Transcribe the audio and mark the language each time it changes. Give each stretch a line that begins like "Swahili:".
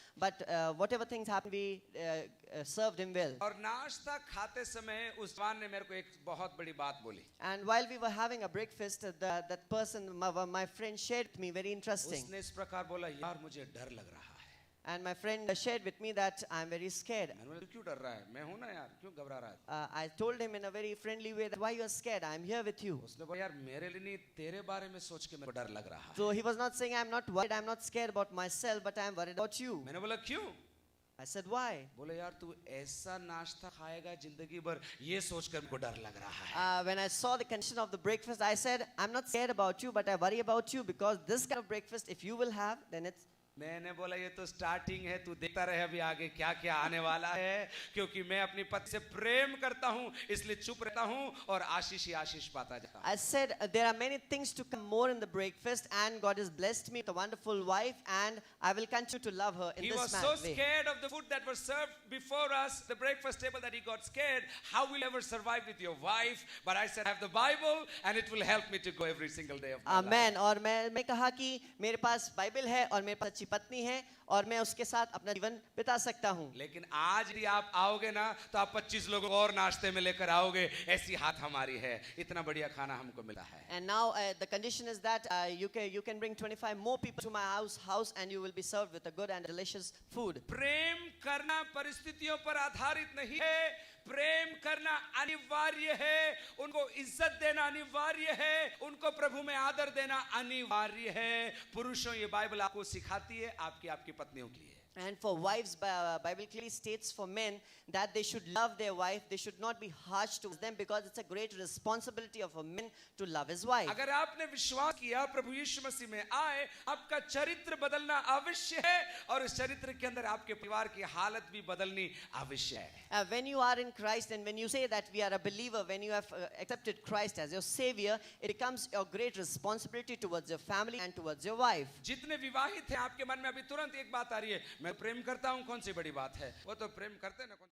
English: But whatever things happened, we served him well.
Hindi: और नाश्ता खाते समय उस जवान ने मेरे को एक बहुत बड़ी बात बोली।
English: And while we were having a breakfast, that person, my friend, shared with me very interesting.
Hindi: उसने इस प्रकार बोला, यार मुझे डर लग रहा है।
English: And my friend shared with me that I'm very scared.
Hindi: मैंने बोला क्यों डर रहा है? मैं हूं ना यार, क्यों घबरा रहा है?
English: I told him in a very friendly way that why you are scared? I'm here with you.
Hindi: उसने बोला यार मेरे लिए नहीं, तेरे बारे में सोच के मेरे को डर लग रहा है।
English: So he was not saying I'm not worried, I'm not scared about myself, but I'm worried about you.
Hindi: मैंने बोला क्यों?
English: I said why?
Hindi: बोले यार तू ऐसा नाश्ता खाएगा जिंदगी भर, ये सोचकर मेरे को डर लग रहा है।
English: When I saw the condition of the breakfast, I said, I'm not scared about you, but I worry about you because this kind of breakfast, if you will have, then it's.
Hindi: मैंने बोला ये तो starting है, तू देखता रहे अभी आगे क्या क्या आने वाला है, क्योंकि मैं अपनी पत्नी से प्रेम करता हूँ इसलिए चुप रहता हूँ और आशीष ही आशीष पाता जाता हूँ।
English: I said there are many things to come more in the breakfast, and God has blessed me with a wonderful wife, and I will continue to love her in He this was way. so scared of the food that was served before us, the breakfast table, that he got scared. How will you ever survive with your wife? But I said I have the Bible and it will help me to go every single day of my life. Amen.
Hindi: और मैं कहा कि मेरे पास Bible है और मेरे पास अच्छी पत्नी है और मैं उसके साथ अपना जीवन बिता सकता हूँ। लेकिन आज यदि आप आओगे ना तो आप 25 लोगों को और नाश्ते में लेकर आओगे, ऐसी हाथ हमारी है, इतना बढ़िया खाना हमको मिला है।
English: And now the condition is that you can bring 25 more people to my house and you will be served with a good and delicious food.
Hindi: प्रेम करना परिस्थितियों पर आधारित नहीं है, प्रेम करना अनिवार्य है, उनको इज्जत देना अनिवार्य है, उनको प्रभु में आदर देना अनिवार्य है। पुरुषों ये बाइबल आपको सिखाती है, आपकी पत्नियों के लिए।
English: And for wives, Bible clearly states for men that they should love their wife. They should not be harsh towards them because it's a great responsibility of a man to love his wife.
Hindi: अगर आपने विश्वास किया प्रभु यीशु मसीह में आए, आपका चरित्र बदलना आवश्यक है और इस चरित्र के अंदर आपके परिवार की हालत भी बदलनी आवश्यक है.
English: When you are in Christ and when you say that we are a believer, when you have accepted Christ as your savior, it becomes your great responsibility towards your family and towards your wife.
Hindi: जितने विवाहित हैं आपके मन में अभी तुरंत एक बात आ रही है, मैं प्रेम करता हूं, कौन सी बड़ी बात है, वो तो प्रेम करते हैं ना.